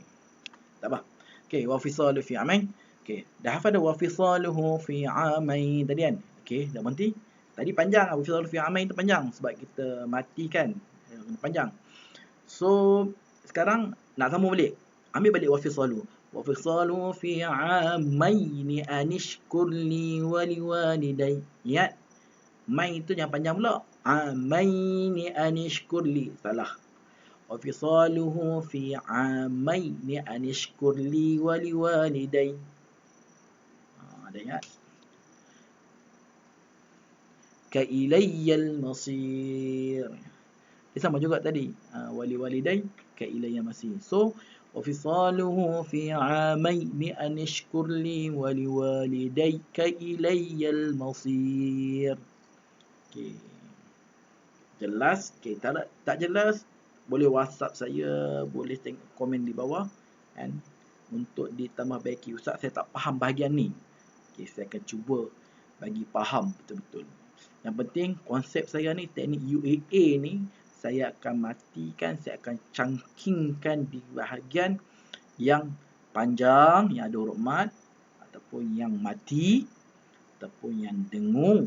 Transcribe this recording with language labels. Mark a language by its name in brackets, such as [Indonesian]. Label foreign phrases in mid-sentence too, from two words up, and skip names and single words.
[Malay] Tak apa. Okay, [Arabic] وفصاله في عامين. [Malay] Okay, dah hafal dah [Arabic] وفصاله في عامين [Malay] tadi kan. Okay, dah berhenti. Tadi panjang [Arabic] وفصاله في عامين [Malay] tu panjang sebab kita matikan. Panjang. So, sekarang nak sambung balik. Ambil balik wafisaluhu. [Arabic] وفصاله في عامين أن اشكر لي ولوالديك. [Malay] Ingat. Main tu yang panjang pula. [Arabic] عامين أن اشكر لي. Salah. وفصاله في عامين أن اشكر لي ولوالديك. [Malay] Ada ingat? [Arabic] ك إلي المصير. [Malay] Dia sama juga tadi. [Arabic] ولوالديك إلي المصير. So, وفصاله في عامين أن اشكر لي ولوالديك إلي المصير. [Malay] Okay. Jelas? Okay. Tak jelas? Boleh WhatsApp saya, boleh tengok komen di bawah kan, untuk ditambah baiki. Ustaz, saya tak faham bahagian ni. Okay, saya akan cuba bagi faham betul-betul. Yang penting konsep saya ni, teknik UAA ni, saya akan matikan, saya akan cangkingkan di bahagian yang panjang, yang ada huruf mat, ataupun yang mati, ataupun yang dengung.